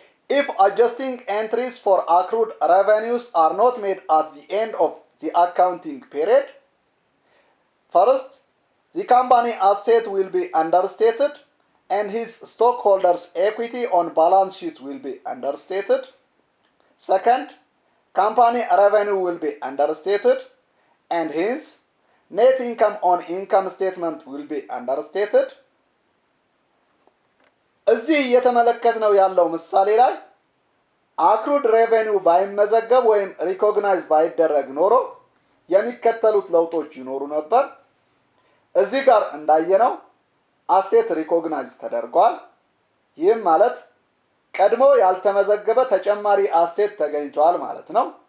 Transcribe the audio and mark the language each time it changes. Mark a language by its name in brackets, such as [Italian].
[English] If adjusting entries for accrued revenues are not made at the end of the accounting period, first, the company asset will be understated and his stockholders' equity on balance sheet will be understated. Second, company revenue will be understated and hence net income on income statement will be understated. [Amharic] እዚህ እየተመለከትነው ያለው ምሳሌ ላይ አክሩድ ሬቬኒው ባይመዘገብ ወይም ሪኮግናይዝ ባይደረግ ኖሮ የሚከተሉት ለውጦች ይኖሩ ነበር። እዚህ ጋር እንዳየነው አሴት ሪኮግናይዝ ተደርጓል። ይህም ማለት ቀድሞ ያልተመዘገበ ተጨማሪ አሴት ተገኝቷል ማለት ነው።